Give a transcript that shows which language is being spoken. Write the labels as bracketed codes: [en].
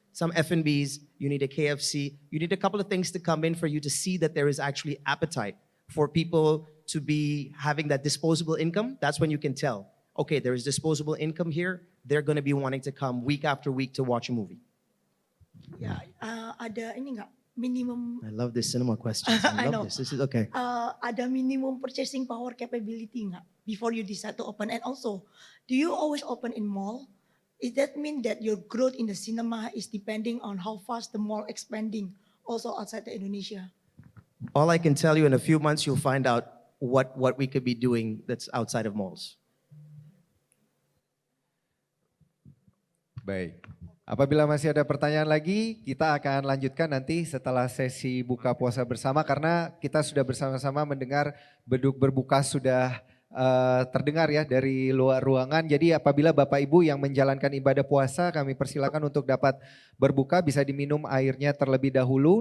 [en] some F&Bs, you need a KFC, you need a couple of things to come in for you to see that there is actually appetite for people to be having that disposable income. That's when you can tell, okay, there is disposable income here, they're gonna be wanting to come week after week to watch a movie. [id] Ya, ada ini nggak minimum? [en] I love this cinema questions. I know. love this. This is okay. [id] Ada [en] minimum purchasing power capability [id] nggak [en] before you decide to open? And also, do you always open in mall? Does that mean that your growth in the cinema is depending on how fast the mall expanding also outside the Indonesia? All I can tell you, in a few months, you'll find out what we could be doing that's outside of malls. [id] Baik. Apabila masih ada pertanyaan lagi, kita akan lanjutkan nanti setelah sesi buka puasa bersama karena kita sudah bersama-sama mendengar beduk berbuka sudah terdengar ya dari luar ruangan. Jadi apabila Bapak Ibu yang menjalankan ibadah puasa, kami persilakan untuk dapat berbuka, bisa diminum airnya terlebih dahulu.